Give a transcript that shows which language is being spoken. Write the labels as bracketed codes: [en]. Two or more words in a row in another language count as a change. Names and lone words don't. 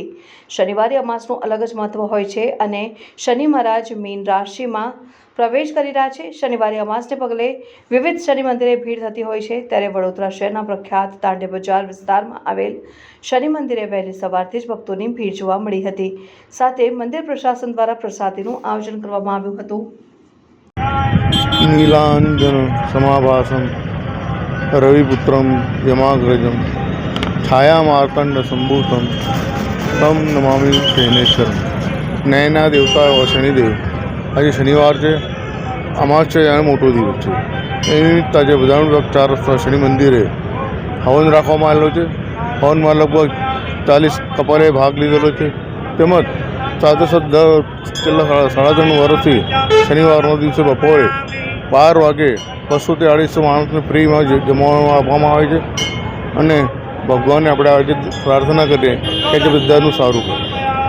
[gu] શનિવારે અમાસનું અલગ જ મહત્વ હોય છે અને શનિ મહારાજ મીન રાશિમાં પ્રવેશ કરી રહ્યા છે। શનિવારે અમાસને પગલે વિવિધ શનિ મંદિરે ભીડ થતી હોય છે, ત્યારે વડોદરા શહેરના પ્રખ્યાત દાંડિયા બજાર વિસ્તારમાં આવેલ શનિ મંદિરે વહેલી સવારથી જ ભક્તોની ભીડ જોવા મળી હતી। સાથે મંદિર પ્રશાસન દ્વારા પ્રસાદીનું આયોજન કરવામાં આવ્યું હતું। [sa] नीलांजन समाभासम रविपुत्रम यमाग्रजम छाया मार्तंड संभूतम तम नमामि शनेश्वर। [hi] नयना देवता और शनिदेव आज शनिवार है, अमास है [gu] અને મોટો દિવસ છે। એ નિમિત્તે આજે બધાનું 4 રસ્તા શનિ મંદિરે હવન રાખવામાં આવેલો છે। હવનમાં લગભગ 40 કપલે ભાગ લીધેલો છે। તેમજ સાથે સાથે છેલ્લા 3.5 વર્ષથી શનિવારના દિવસે બપોરે 12 વાગે 200 થી 250 માણસને ફ્રીમાં જમવાનું આપવામાં આવે છે અને ભગવાનને આપણે આજે પ્રાર્થના કરીએ કે જે બધાનું સારું કરે।